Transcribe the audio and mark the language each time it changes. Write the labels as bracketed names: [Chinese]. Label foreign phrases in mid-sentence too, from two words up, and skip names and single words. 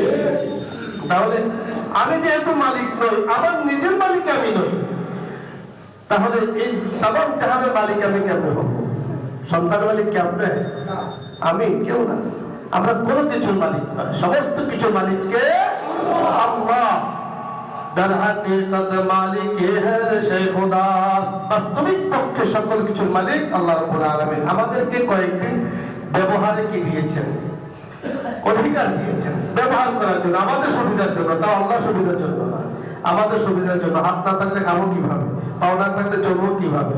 [Bangla] তাহলে আমি যেহেতু মালিক নই, আমার নিজের মালিক আমি নই, তাহলে এই তামাম জাহানের মালিক আমি কেমনে হব? সন্তান মালিক কে আপনি? আমি? কেউ না। আমরা কোনো কিছুর মালিক নয়, সমস্ত কিছুর মালিক কে? আল্লাহ। [Persian] در حقیقت مالک ہر شے خداست। [Bangla] বাস্তবিক পক্ষে সকল কিছুর মালিক [Arabic] الله رب العالمين. [Bangla] আমাদেরকে কয়েকদিন ব্যবহারে কি দিয়েছেন? অধিকার দিয়েছেন ব্যবহার করার জন্য, আমাদের সুবিধার জন্য। তাও আল্লাহ সুবিধার জন্য না, আমাদের সুবিধার জন্য। হাত না থাকলে খাবো কিভাবে? পাও না থাকলে চলবো কিভাবে?